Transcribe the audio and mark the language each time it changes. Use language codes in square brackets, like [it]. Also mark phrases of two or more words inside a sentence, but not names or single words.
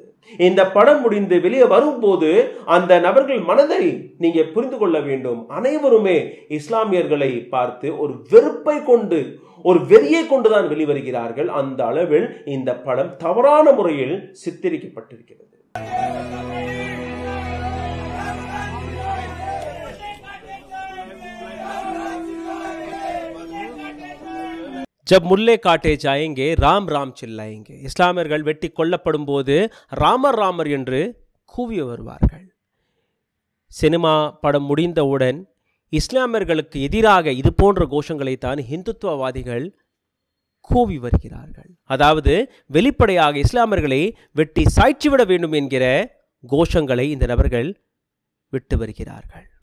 [ta] இந்த படம் முடிந்து வெளியே வரும்போது அந்த நபர்கள் மனதை நீங்க புரிந்து கொள்ள வேண்டும். அனைவருமே இஸ்லாமியர்களை பார்த்து ஒரு வெறுப்பை கொண்டு, ஒரு வெறியை கொண்டுதான் வெளிவருகிறார்கள். அந்த அளவில் இந்த படம் தவறான முறையில் சித்தரிக்கப்பட்டிருக்கிறது. [hi] जब मुल्ले काटे जाएंगे राम राम चिल्लाएंगे. [ta] இஸ்லாமியர்கள் வெட்டி கொல்லப்படும் போது ராமர் ராமர் என்று கூவி வருவார்கள். சினிமா படம் முடிந்தவுடன் இஸ்லாமியர்களுக்கு எதிராக இது போன்ற கோஷங்களை தான் இந்துத்துவவாதிகள் கூவி வருகிறார்கள். அதாவது வெளிப்படையாக இஸ்லாமியர்களை வெட்டி சாய்ச்சிவிட வேண்டும் என்கிற கோஷங்களை இந்த நபர்கள் விட்டு வருகிறார்கள்.